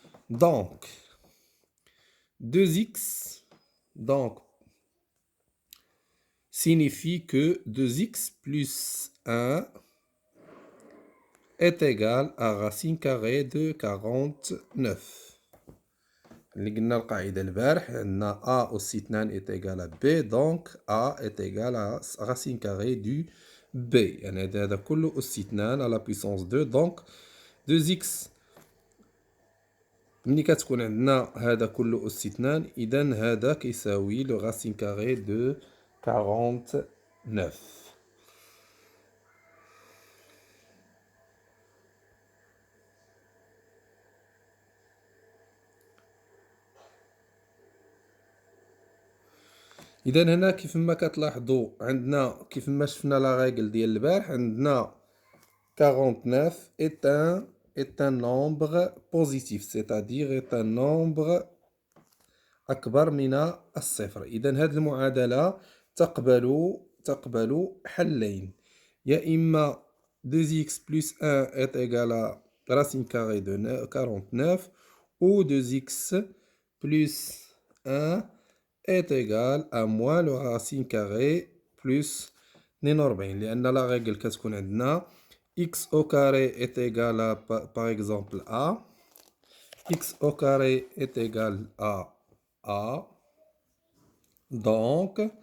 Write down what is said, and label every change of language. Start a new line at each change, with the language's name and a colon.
French: Donc, 2x signifie que 2x plus 1 est égal à racine carrée de 49.
Arabic: اللي قلنا القاعدة البارح عندنا A أس 2
French: est égal à B donc A est égal à racine carrée du B
Arabic: يعني هذا كله أس 2 على
French: puissance 2 donc 2x
Arabic: ملي كتكون عندنا هذا كله أس 2 إذا هذا كيساوي لو
French: racine carré de 49.
Arabic: إذا هنا كيف ما كتلاحظوا عندنا كيف ما شفنا لا ريغل ديال البارح عندنا
French: 49 est un nombre
Arabic: positif c'est-à-dire est un nombre أكبر من الصفر. إذا هذه المعادلة تقبل حلين، يا إما
French: 2x plus 1 est égal à racine carrée de 49 ou 2x plus 1 est égal à moins le racine carrée plus 42
Arabic: لأن لا ريغل كتكون عندنا
French: x au carré est égal à par exemple a x au carré est égal à a donc